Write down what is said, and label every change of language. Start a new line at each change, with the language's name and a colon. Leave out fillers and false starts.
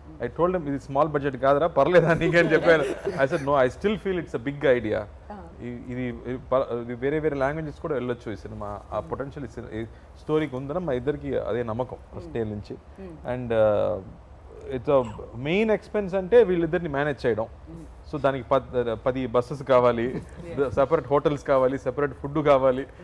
English: I told him,
Telugu: ఇది small budget కాదురా, పర్లేదా నీకని చెప్పాను.
English: I said, no, I still feel it's a big idea.
Telugu: ఇది వేరే లాంగ్వేజెస్ కూడా వెళ్ళొచ్చు ఈ సినిమా, ఆ పొటెన్షియల్ స్టోరీకి ఉందని మా ఇద్దరికి అదే నమ్మకం ఫస్ట్ డే నుంచి. అండ్ ఇట్స్ మెయిన్ ఎక్స్పెన్స్ అంటే వీళ్ళిద్దరిని మేనేజ్ చేయడం. సో దానికి 10 బస్సెస్ కావాలి, సెపరేట్ హోటల్స్ కావాలి, సెపరేట్ ఫుడ్ కావాలి.